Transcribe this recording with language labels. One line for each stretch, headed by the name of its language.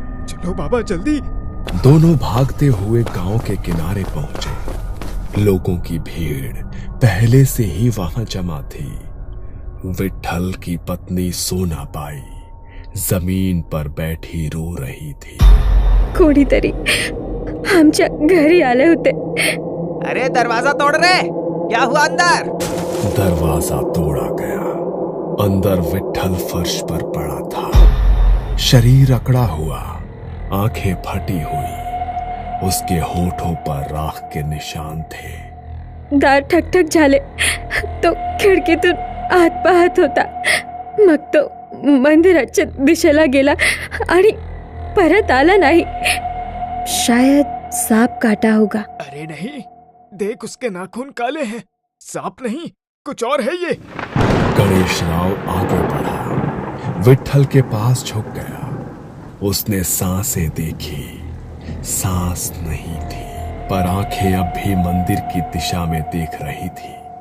Hindi: चलो बाबा जल्दी। दोनों भागते हुए गांव के किनारे पहुंचे। लोगों की भीड़ पहले से ही वहां जमा थी। विट्ठल की पत्नी सोनाबाई जमीन पर बैठी रो रही थी।
Marathi: कोणीतरी आमच्या घरी आले होते।
Hindi: अरे दरवाजा तोड़ रहे, क्या हुआ अंदर? दरवाजा तोड़ा गया। अंदर विट्ठल फर्श पर पड़ा था, शरीर अकड़ा हुआ, आंखें फटी हुई। उसके होठों पर राख के निशान थे।
Marathi: दार ठकठक झाले तो खिडकीतून आत पाहत होता। मग तो मंदिराच्या दिशेला गेला आणि परत आला नाही।
Hindi: शायद सांप काटा होगा। अरे नहीं, देख उसके नाखून काले हैं। सांप नहीं, कुछ और है ये। गणेश राव आगे बढ़ा, विट्ठल के पास झुक गया। उसने सांसें देखी, सांस नहीं थी, पर आंखें अब भी मंदिर की दिशा में देख रही थी।